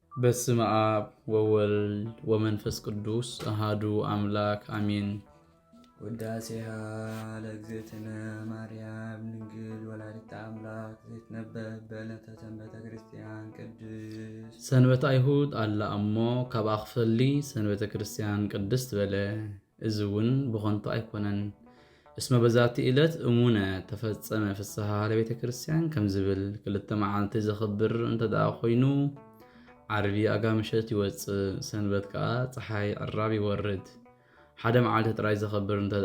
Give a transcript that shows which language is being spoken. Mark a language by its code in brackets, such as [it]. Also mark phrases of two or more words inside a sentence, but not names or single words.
[gez] በስመ አብ ወወልድ ወመንፈስ ቅዱስ አሃዱ አምላክ አሜን። ውዳሴሃ ለእግዝእትነ ማርያም ድንግል ወላዲተ አምላክ ዘይትነበብ በዕለተ ሰንበተ ክርስቲያን ቅድስት። ሰንበተ አይሁድ አላ [ti] እሞ ካብ ኣኽፈሊ ሰንበተ ክርስቲያን ቅድስት በለ። እዚ እውን ብኾንቱ ኣይኮነን [gez] እስመ በዛቲ ዕለት እሙነ ተፈጸመ ፍስሓ ለቤተ ክርስቲያን [ti] ከም ዝብል ክልተ መዓልቲ ዘኽብር እንተደኣ ኮይኑ ዓርቢ ኣጋምሸት ይወፅእ፣ ሰንበት ከዓ ፀሓይ ዕራብ ይወርድ። ሓደ መዓልቲ ጥራይ ዘኽብር እንተደኣ